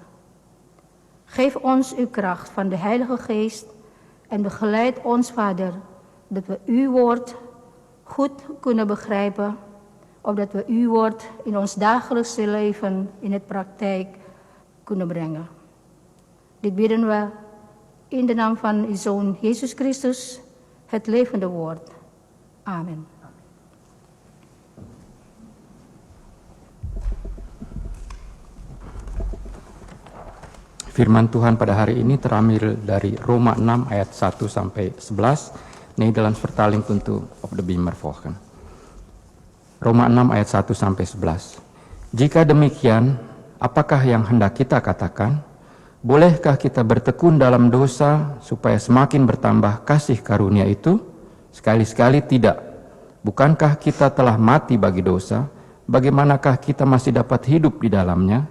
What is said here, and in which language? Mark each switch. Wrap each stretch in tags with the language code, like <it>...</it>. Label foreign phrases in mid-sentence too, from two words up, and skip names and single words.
<nl>Geef ons uw kracht van de Heilige Geest en begeleid ons, Vader, dat we uw woord goed kunnen begrijpen, opdat we uw woord in ons dagelijkse leven in het praktijk kunnen brengen. Dit bidden we in de naam van uw Zoon Jezus Christus, het levende woord. Amen.</nl> <id>Firman Tuhan pada hari ini terambil dari Roma 6 ayat 1 sampai 11.</id> <nl>Nederlands vertaling tentu op de beamer volgen.</nl> <id>Roma 6 ayat 1 sampai 11. Jika demikian, apakah yang hendak kita katakan? Bolehkah kita bertekun dalam dosa supaya semakin bertambah kasih karunia itu? Sekali-sekali tidak. Bukankah kita telah mati bagi dosa? Bagaimanakah kita masih dapat hidup di dalamnya?</id>